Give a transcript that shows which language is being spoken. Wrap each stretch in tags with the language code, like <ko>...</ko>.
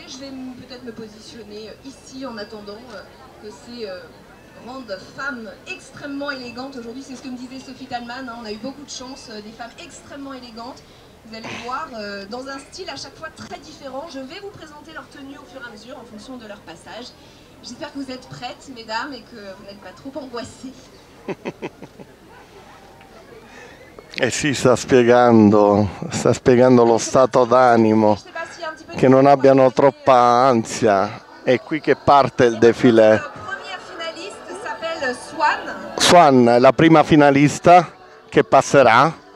<fr>Je vais peut-être me positionner ici en attendant que ces grandes femmes extrêmement élégantes, aujourd'hui c'est ce que me disait Sophie Talman, hein, on a eu beaucoup de chance, des femmes extrêmement élégantes. Vous allez voir, dans un style à chaque fois très différent. Je vais vous présenter leur tenue au fur et à mesure en fonction de leur passage. J'espère que vous êtes prêtes, mesdames, et que vous n'êtes pas trop angoissées.</fr> <it>Eh sì, sta spiegando lo stato d'animo, che non abbiano troppa ansia. È qui che parte il défilé.</it> <fr>La première finaliste s'appelle Swan.</fr> <it>Swan è la prima finalista che passerà.</it>